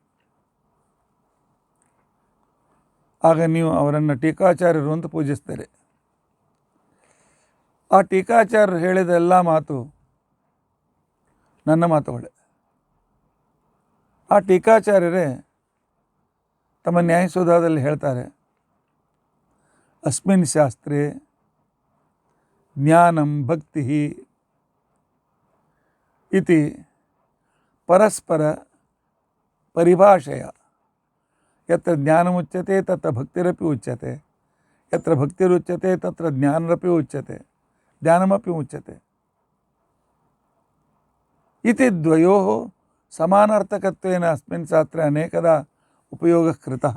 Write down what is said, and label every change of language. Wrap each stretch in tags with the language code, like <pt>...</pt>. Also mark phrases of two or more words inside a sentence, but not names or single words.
<kn>ಆಗ ನೀವು ಅವರನ್ನು ಟೀಕಾಚಾರ್ಯರು ಅಂತ ಪೂಜಿಸ್ತೀರಿ. ಆ ಟೀಕಾಚಾರ್ಯರು ಹೇಳಿದ ಎಲ್ಲ ಮಾತು ನನ್ನ ಮಾತುಗಳೇ. ಆ ಟೀಕಾಚಾರ್ಯರೇ ತಮ್ಮ ನ್ಯಾಯಸೂಧಾದಲ್ಲಿ ಹೇಳ್ತಾರೆ,</kn> <sa>ಅಸ್ಮಿನ್ ಶಾಸ್ತ್ರೇ ಜ್ಞಾನಂ ಭಕ್ತಿ ಇತಿ ಪರಸ್ಪರ ಪರಿಭಾಷೆಯ ಯತ್ರ ಜ್ಞಾನಮುಚ್ಯತೆ ತತ್ರ ಭಕ್ತಿರಪಿ ಉಚ್ಯತೆ, ಯತ್ರ ಭಕ್ತಿರುಚ್ಯತೆ ತತ್ರ ಜ್ಞಾನರಪಿ ಉಚ್ಯತೆ, ಜ್ಞಾನಮಪಿ ಉಚ್ಯತೆ ಇತಿ ದ್ವಯೋಃ ಸಮಾನಾರ್ಥಕತ್ವೇನ ಅಸ್ಮಿನ್ ಶಾಸ್ತ್ರೆ ಅನೇಕದಾ ಉಪಯೋಗಃ ಕೃತಃ.</sa>